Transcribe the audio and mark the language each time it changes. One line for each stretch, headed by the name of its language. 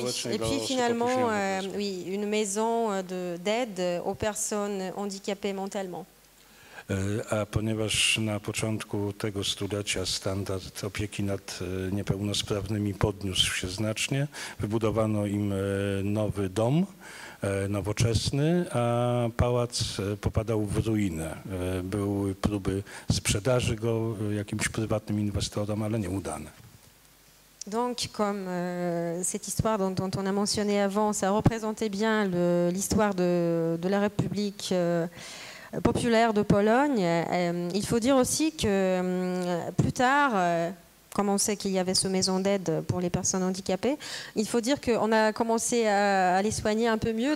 French: Et puis finalement, oui, une maison d'aide aux personnes handicapées mentalement.
Polish: A ponieważ na początku tego stulecia standard opieki nad niepełnosprawnymi podniósł się znacznie, wybudowano im nowy dom, nowoczesny, a pałac popadał w ruinę. Były próby sprzedaży go jakimś prywatnym inwestorom, ale nieudane.
French: Donc, comme cette histoire dont on a mentionné avant, ça représentait bien l'histoire de la République populaire de Pologne. Il faut dire aussi que plus tard, comme on sait qu'il y avait ce maison d'aide pour les personnes handicapées, il faut dire qu'on a commencé à les soigner un peu mieux.